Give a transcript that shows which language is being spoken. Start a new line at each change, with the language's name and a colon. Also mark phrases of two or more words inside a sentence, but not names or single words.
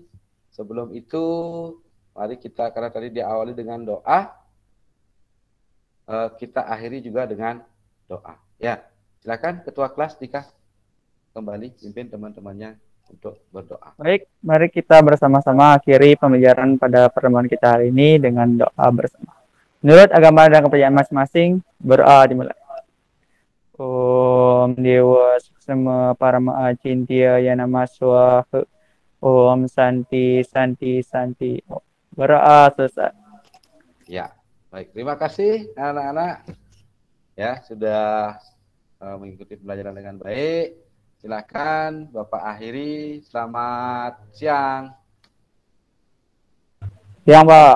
Indonesian: Sebelum itu, mari kita, karena tadi diawali dengan doa, kita akhiri juga dengan doa. Ya, silakan Ketua Kelas Dika kembali pimpin teman-temannya untuk berdoa. Baik, mari kita bersama-sama akhiri pembelajaran pada pertemuan kita hari ini dengan doa bersama. Menurut agama dan kepercayaan masing-masing, berdoa dimulai.
Sanskrit: Om Dewa Suksema Parama Acintya Yana Swaha. Om Santi Santi Santi.
Indonesian: Berdoa selesai. Ya, baik. Terima kasih anak-anak. Ya, sudah mengikuti pembelajaran dengan baik. Silakan Bapak akhiri. Selamat siang. Siang, Pak.